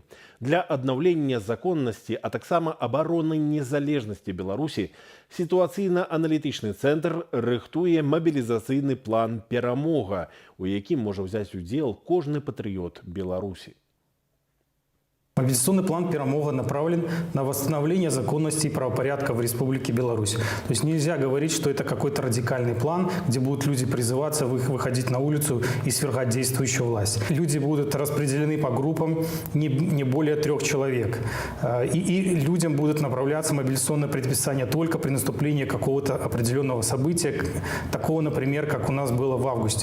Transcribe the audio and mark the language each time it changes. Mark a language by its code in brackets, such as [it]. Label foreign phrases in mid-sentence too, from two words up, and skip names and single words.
[be] Для аднаўлення законнасці, а таксама абароны незалежнасці Беларусі, сітуацыйна-аналітычны цэнтр рыхтуе мабілізацыйны план «Перамога», у якім можа ўзяць удзел кожны патрыёт Беларусі. [ru] Мобилизационный план «Перамога» направлен на восстановление законности и правопорядка в Республике Беларусь. То есть нельзя говорить, что это какой-то радикальный план, где будут люди призываться выходить на улицу и свергать действующую власть. Люди будут распределены по группам не более 3 человек. И людям будут направляться мобилизационное предписание только при наступлении какого-то определенного события, такого, например, как у нас было в августе.